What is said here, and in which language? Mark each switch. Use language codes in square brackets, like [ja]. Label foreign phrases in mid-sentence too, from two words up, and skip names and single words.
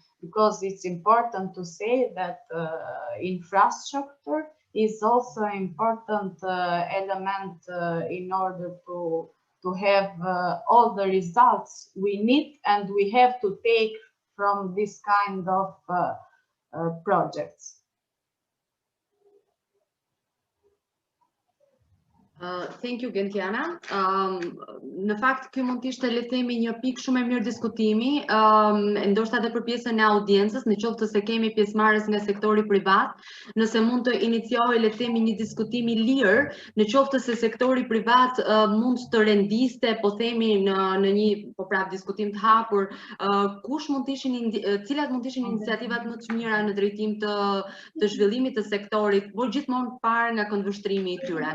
[en] because it's important to say that infrastructure is also an important element in order to have all the results we need and we have to take from this kind of projects. Thank you, Gentiana. [sq] Në fakt, kjo mund t'ishte le të themi një pikë shumë e mirë diskutimi, ndoshta edhe për pjesën e audiencës, në qoftë se kemi pjesëmarrës nga sektori privat, nëse mund të iniciojë le të themi një diskutim i lirë, në qoftë se sektori privat mund të rendiste, po themi në një diskutim të hapur, kush mund të ishin cilat mund të ishin iniciativat më të mira në drejtim të zhvillimit të sektorit, por gjithmonë parë nga këndvështrimi i tyre.